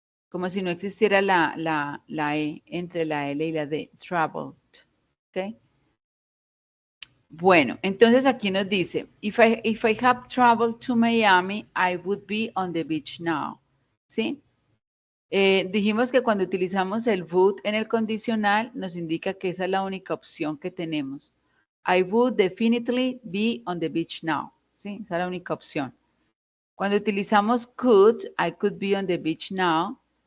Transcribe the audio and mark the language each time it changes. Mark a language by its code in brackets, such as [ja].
[es] Como si no existiera la E entre la L y la D. [en] Traveled. Okay. [es] Bueno, entonces aquí nos dice, [en] if I have traveled to Miami, I would be on the beach now. [es] ¿Sí? Dijimos que cuando utilizamos el would en el condicional, nos indica que esa es la única opción que tenemos. [en] I would definitely be on the beach now. [es] ¿Sí? Esa es la única opción. Cuando utilizamos [en] could, I could be on the beach now.